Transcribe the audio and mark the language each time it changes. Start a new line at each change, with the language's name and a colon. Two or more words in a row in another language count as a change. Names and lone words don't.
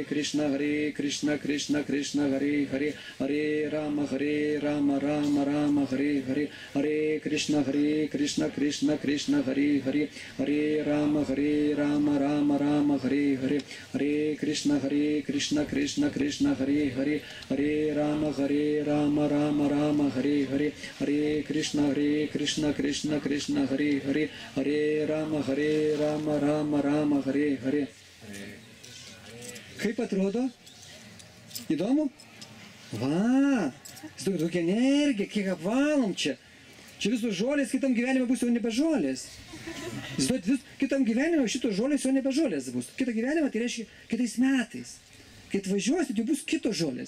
Lithuanian: Krishna, Krishna Krishna, Hare Hare, Hare Rama, Rama Rama, Hare Hare, Hare Krishna, Krishna Krishna, Hare Hare, Hare Rama, Rama Hare Hare, Hare Krishna, Krishna Krishna, Hare Hare, Hare Rama, Rama Hare Hare, Hare Krishna, Krishna Hare Hare, Hare Rama, Rama Hare Hare. Kaip atrodo? Įdomu? Va, tokia energija, kiek apvalom čia. Čia visos žolės, kitam gyvenime bus jau nebe žolės. Kitam gyvenime šitos žolės jau nebe žolės bus. Kitą gyvenimą tai reiškia kitais metais. Kai atvažiuosit, jau bus kitos žolės.